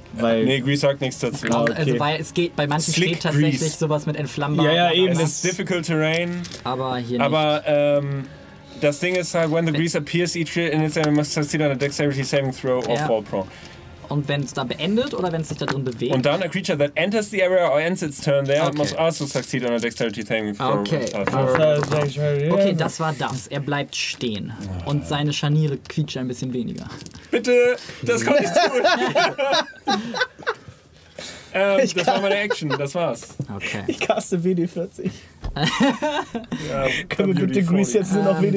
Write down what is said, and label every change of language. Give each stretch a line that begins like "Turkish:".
German: Weil nee, Grease sagt nichts dazu. Okay. Also weil es geht, bei manchen Slick steht tatsächlich Grease. Sowas mit entflammbar. Ja, ja, eben. Das ist difficult terrain. Aber hier nicht. Aber das Ding ist halt,
English: when the Grease appears each year in its enemy must succeed on a dexterity saving throw or fall prone.
German: Und wenn es da beendet oder wenn es sich da drin bewegt? Und dann
English: a creature that enters the area or ends its turn there must also succeed on a dexterity saving throw.
German: Okay, das war das. Er bleibt stehen. Und seine Scharniere quietschen ein bisschen weniger. Bitte, das kann ich tun. das war meine Action, das war's. Okay. Ich caste WD-40. Können wir mit dem Grease jetzt nur noch WD-40?